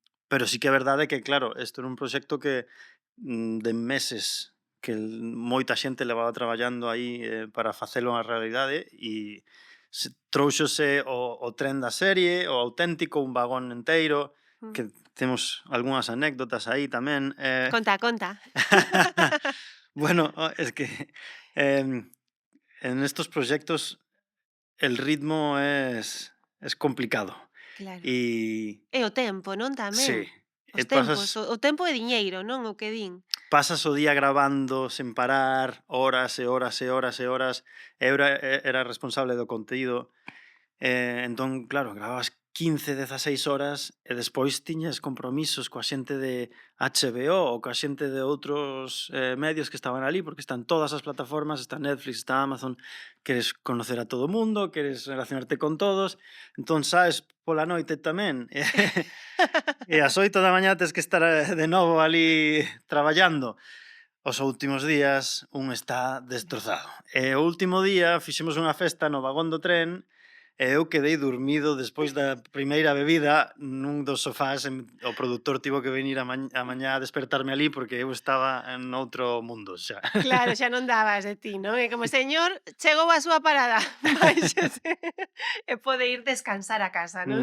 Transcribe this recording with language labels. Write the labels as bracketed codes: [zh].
[gl] Pero sí que é verdade que, claro, isto era un proxecto que de meses moita xente levaba traballando aí para facelo a realidade e Trouxose o tren da serie, o auténtico, un vagón enteiro, que temos algunhas anécdotas aí tamén. Conta, conta. [es] Bueno, es que em, en estos proyectos el ritmo es complicado. Claro. Y [gl] E o tempo, non, sí, tamén? Os tempos, pasas, o tempo é diñeiro, non, o que din. pasas o día grabando sen parar, horas e horas e horas e horas. Eu era responsable do contido. Entón, claro, gravabas 15, 16 horas e despois tiñas compromisos coa xente de HBO ou coa xente de outros medios que estaban ali, porque están todas as plataformas, está Netflix, está Amazon, queres conocer a todo o mundo, queres relacionarte con todos, entón saes pola noite tamén, e ás 8 da mañá tes que estar de novo ali traballando. Os últimos días un está destrozado. E o último día fixemos unha festa no vagón do tren e eu quedei dormido despois da primeira bebida nun dos sofás. O produtor tivo que venir a mañá a despertarme ali porque eu estaba en outro mundo xa. Claro, xa non dabas de ti, non? É como, señor, chegou a súa parada, báixese e pode ir descansar a casa, non?